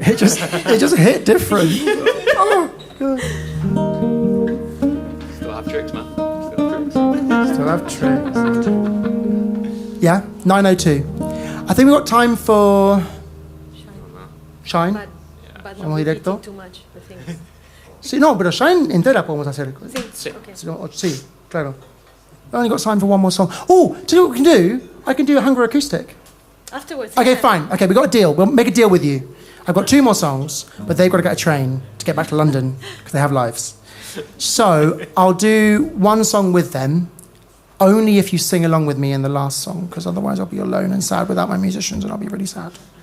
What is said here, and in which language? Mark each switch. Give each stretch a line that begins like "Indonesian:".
English: It just hit different. Oh, God. Still have tricks, man. Still have tricks. Yeah, 9:02. I think we've got time for Shine. But
Spanish: Vamos
English: not
Spanish: directo.
English: repeating too much the things.
Spanish: Sí, no, pero Shine entera podemos hacer. Sí, okay. Sí, claro.
English: I've only got time for one more song. Oh, do you know what we can do? I can do a Hunger acoustic. Afterwards. Okay, yeah. fine. Okay, we got a deal. We'll make a deal with you. I've got 2 more songs, but they've got to get a train to get back to London because they have lives. So I'll do one song with them, only if you sing along with me in the last song, because otherwise I'll be alone and sad without my musicians, and I'll be really sad.